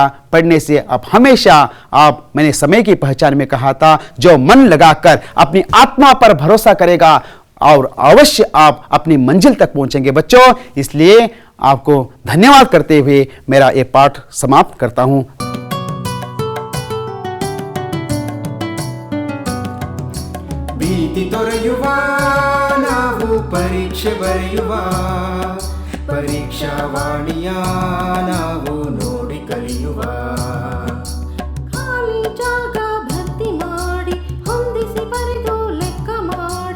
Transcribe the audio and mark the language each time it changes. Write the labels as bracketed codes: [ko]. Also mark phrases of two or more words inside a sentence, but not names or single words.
[hi] पढ़ने से आप हमेशा, मैंने समय की पहचान में कहा था, जो मन लगाकर अपनी आत्मा पर भरोसा करेगा और अवश्य आप अपनी मंजिल तक पहुंचेंगे बच्चों। इसलिए आपको धन्यवाद करते हुए मेरा ये पाठ समाप्त करता हूं। [kn] ಭೀತಿ ತೊರೆಯುವ ನಾವು ಪರೀಕ್ಷೆ ಬರೆಯುವ, ಪರೀಕ್ಷಾವಾಣಿಯ ನಾವು ನೋಡಿ ಕಲಿಯುವ. ಖಾಲಿ ಜಾಗ ಭರ್ತಿ ಮಾಡಿ ಹೊಂದಿಸಿ ಬರೆದು ಲೆಕ್ಕ ಮಾಡಿ,